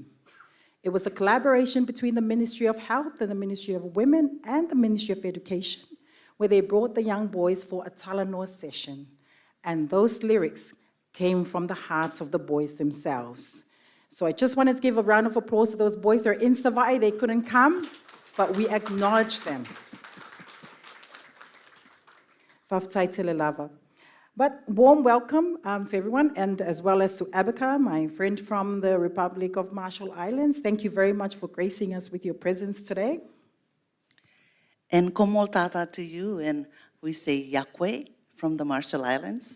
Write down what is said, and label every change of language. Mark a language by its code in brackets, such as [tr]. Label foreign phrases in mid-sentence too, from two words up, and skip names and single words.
[en] It was a collaboration between the Ministry of Health and the Ministry of Women and the Ministry of Education, where they brought the young boys for a Talanoa session. And those lyrics came from the hearts of the boys themselves. So I just wanted to give a round of applause to those boys. They're in Savai'i, they couldn't come, but we acknowledge them. [sm] Whawhtai te le lava. [en] But warm welcome to everyone, and as well as to Abika, my friend from the Republic of Marshall Islands. Thank you very much for gracing us with your presence today. And [mh] komol tata [en] to you, and we say yakwe from the Marshall Islands.